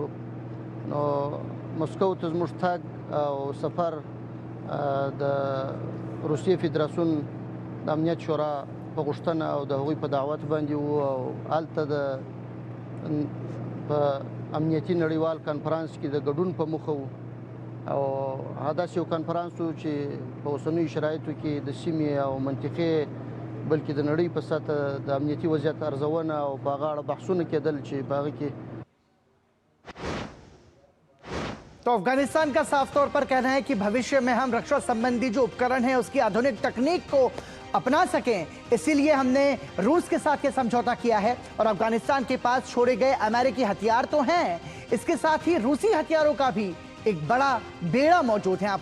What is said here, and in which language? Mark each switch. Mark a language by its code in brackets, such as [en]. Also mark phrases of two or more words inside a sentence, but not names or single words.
[ps] نو مسکو ته زموږ تګ او سفر د روسیې فدراسیون د امنیت شورا په غوښتنه او د هغوی په دعوت باندې وو او هلته د په امنیتي نړیوال کنفرانس کې د ګډون په موخه وو او داسې یو کنفرانس و چې په اوسنیو شرایطو کې د سیمې او منطقې بلکې د نړۍ په سطح د امنیتي وضعیت ارزونه او په هغه اړه بحثونه کېدل چې په هغه کې [hi] तो अफगानिस्तान का साफ तौर पर कहना है कि भविष्य में हम रक्षा संबंधी जो उपकरण है उसकी आधुनिक तकनीक को अपना सकें, इसीलिए हमने रूस के साथ ये समझौता किया है और अफगानिस्तान के पास छोड़े गए अमेरिकी हथियार तो हैं, इसके साथ ही रूसी हथियारों का भी एक बड़ा बेड़ा मौजूद है।